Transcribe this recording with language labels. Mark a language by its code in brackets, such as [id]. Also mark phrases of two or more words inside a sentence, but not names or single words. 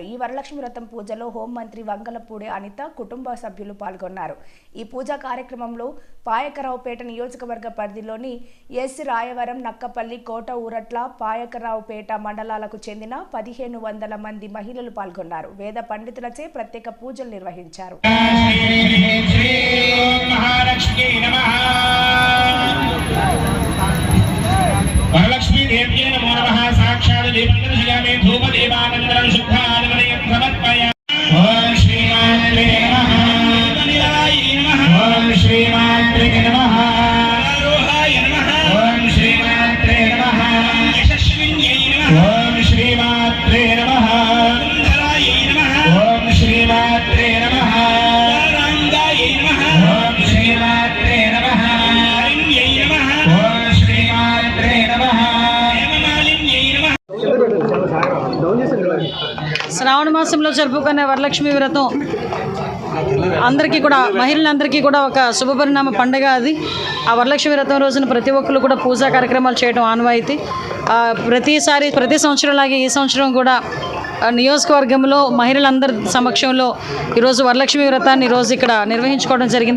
[te] ఈ వరలక్ష్మి వ్రతం పూజలో హోంమంత్రి వంగలపూడి అనిత కుటుంబ సభ్యులు పాల్గొన్నారు. ఈ పూజా కార్యక్రమంలో పాయకరావుపేట నియోజకవర్గ పరిధిలోని ఎస్ రాయవరం, నక్కపల్లి, కోట ఊరట్ల, పాయకరావుపేట మండలాలకు చెందిన 1500 మంది మహిళలు పాల్గొన్నారు. వేద పండితులచే ప్రత్యేక పూజలు నిర్వహించారు. [sa] वरलक्ष्मी देव्यै नमो नमः। साक्षात् दीपं दर्शयामि धूपदीपानन्तरं शुद्धादिवदयं समर्पयामि। ओम श्रीमात्रे नमः। वनिलाय नमः। ओम श्रीमात्रे नमः। आरोहाय नमः। ओम श्रीमात्रे नमः। यशस्विन्यै नमः। ओम श्रीमात्रे नमः। सुन्दराय नमः। ओम श्रीमात्रे नमः। आनन्दाय नमः। ओम श्रीमात्रे नमः। हरिण्यै नमः। ओम श्रीमात्रे नमः। हेममालिन्यै नमः। [te] శ్రావణ మాసంలో జరుపుకునే వరలక్ష్మి వ్రతం అందరికీ కూడా, మహిళలందరికీ కూడా ఒక శుభపరిణామ పండుగ. అది ఆ వరలక్ష్మి వ్రతం రోజున ప్రతి ఒక్కరు కూడా పూజా కార్యక్రమాలు చేయడం ఆనవాయితీ. ప్రతి సంవత్సరం లాగే ఈ సంవత్సరం కూడా నియోజకవర్గంలో మహిళలందరి సమక్షంలో ఈరోజు వరలక్ష్మి వ్రతాన్ని ఈరోజు ఇక్కడ నిర్వహించుకోవడం జరిగింది.